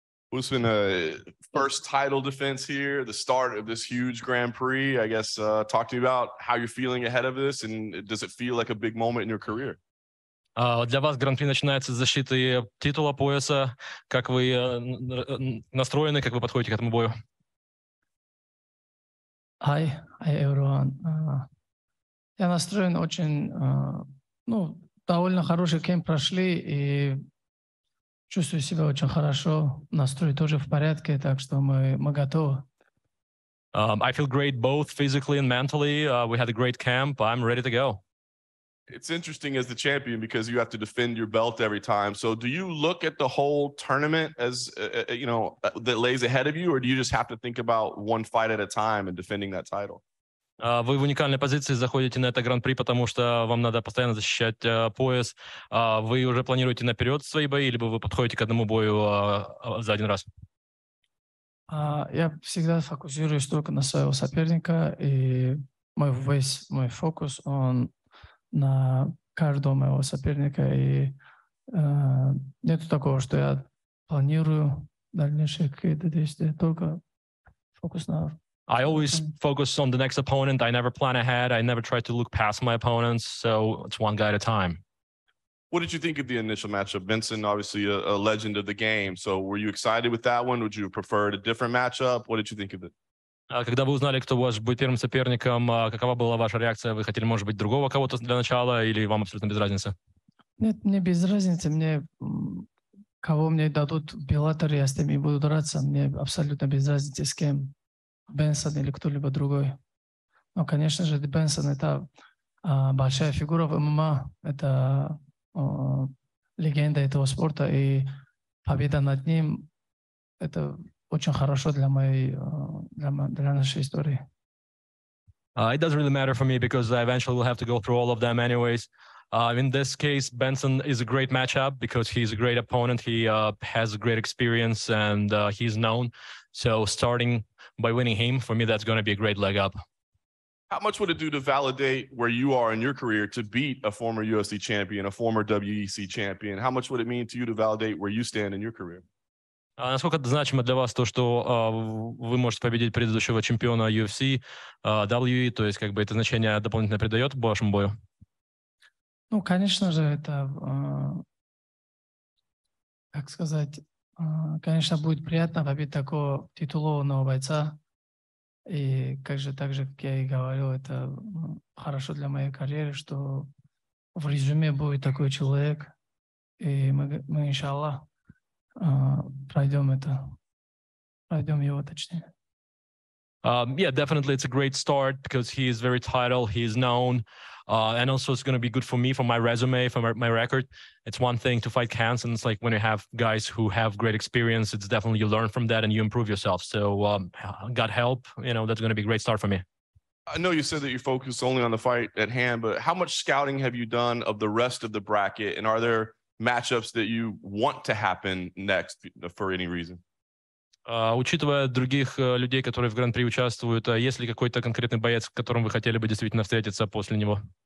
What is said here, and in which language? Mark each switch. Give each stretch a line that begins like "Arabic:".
English: Usman, first title defense here, the start of this huge Grand Prix. I guess talk to me about how you're feeling ahead of this, and does it feel like a big moment in your career?
Russian: Для вас Гран-при начинается с защиты титула, пояса. Как вы настроены, как вы подходите к этому бою?
English: Hi everyone.
Russian: Я настроен очень, довольно хороший кемп прошли и чувствую себя очень хорошо. Настрой тоже в порядке, так что мы готовы.
English: I feel great both physically and mentally. We had a great camp. I'm ready to go. It's interesting as the champion because you have to defend your belt every time. So do you look at the whole tournament as, that lays ahead of you, or do you just have to think about one fight at a time and defending that title?
Russian: Вы в уникальной позиции заходите на это гран-при, потому что вам надо постоянно защищать пояс. Вы уже планируете наперед свои бои, либо вы подходите к одному бою за один раз? Я всегда фокусируюсь только на своего соперника, и весь мой фокус, он на каждого моего соперника, и нету такого, что я планирую дальнейшие какие-то действия, только фокус на...
English: I always focus on the next opponent. I never plan ahead. I never try to look past my opponents. So it's one guy at a time. What did you think of the initial matchup? Benson, obviously a legend of the game. So were you excited with that one? Would you prefer a different matchup? What did you think of it?
Russian: Когда вы узнали, кто ваш будет первым соперником, какова была ваша реакция? Вы хотели, может быть, другого кого-то для начала, или вам абсолютно без разницы? Нет, мне без разницы. Кого мне дадут в Bellator, я с теми буду драться. Мне абсолютно без разницы, с кем. Бенсон или кто-либо другой. Но, конечно же, Бенсон — это большая фигура в ММА, это легенда этого спорта, и победа над ним — это очень хорошо для нашей истории.
English: It doesn't really matter for me because I eventually will have to go through all of them anyways. In this case, Benson is a great matchup because he's a great opponent. He has a great experience and he's known. So starting by winning him, for me, that's going to be a great leg up. How much would it do to validate where you are in your career to beat a former UFC champion, a former WEC champion? How much would it mean to you to validate where you stand in your career?
Russian: Насколько это значимо для вас то, что вы можете победить предыдущего чемпиона UFC, WE, то есть как бы это значение дополнительно придает вашему бою? Конечно же, это, как сказать, конечно, будет приятно победить такого титулованного бойца. И так же, как я и говорил, это хорошо для моей карьеры, что в резюме будет такой человек. И мы иншаллах, пройдем его, точнее.
English: Yeah, definitely it's a great start because he is very titled, he is known, and also it's going to be good for me, for my resume, for my record. It's one thing to fight cans, and it's like when you have guys who have great experience, it's definitely you learn from that and you improve yourself. So God help, that's going to be a great start for me. I know you said that you focus only on the fight at hand, but how much scouting have you done of the rest of the bracket, and are there matchups that you want to happen next for any reason?
Russian: Учитывая других людей, которые в Гран-при участвуют, есть ли какой-то конкретный боец, с которым вы хотели бы действительно встретиться после него?